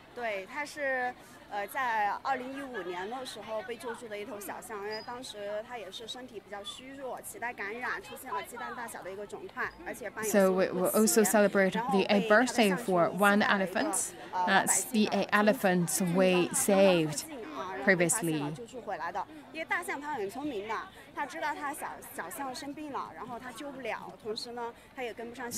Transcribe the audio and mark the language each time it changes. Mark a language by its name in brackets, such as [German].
[Chinese] 对，它是在2015年的时候被救助的一头小象，因为当时它也是身体比较虚弱，脐带感染，出现了鸡蛋大小的一个肿块，而且伴有 [English] So we will also celebrate the a birthday for one elephant. That's the elephants we saved previously. [Chinese] 救助回来的，因为大象它很聪明的，它知道它小象生病了，然后它救不了，同时呢，它也跟不上象群。